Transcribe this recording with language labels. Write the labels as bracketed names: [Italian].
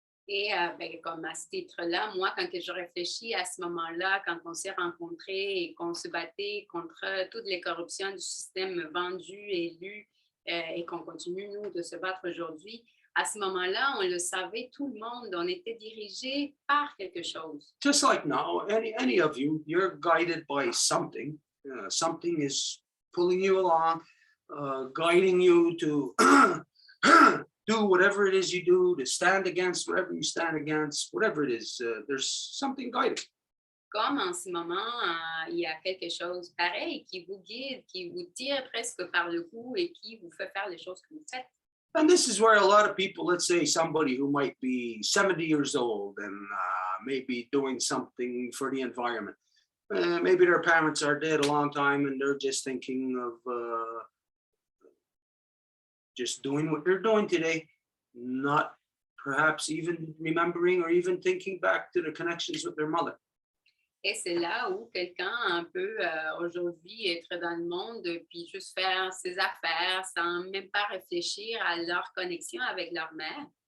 [French] Et comme à ce titre-là, moi, quand je réfléchis à ce moment-là, quand on s'est rencontrés et qu'on se battait contre toutes les corruptions du système vendu, élu, et qu'on continue, nous, de se battre aujourd'hui, à ce moment-là, on le savait, tout le monde, on était dirigé par quelque chose. [English] Just like now, any of you, you're guided by something. Something is pulling you along, guiding you to do whatever it is you do, to stand against whatever you stand against, whatever it is, there's something guiding. [French] Comme en ce moment, il y a quelque chose pareil qui vous guide, qui vous tire presque par le cou et qui vous fait faire les choses que vous faites. [English] And this is where a lot of people, let's say somebody who might be 70 years old and maybe doing something for the environment. Maybe their parents are dead a long time and they're just thinking of just doing what they're doing today, not perhaps even remembering or even thinking back to the connections with their mother. [French] Et c'est là où quelqu'un peut aujourd'hui être dans le monde puis juste faire ses affaires sans même pas réfléchir à leur connexion avec leur mère.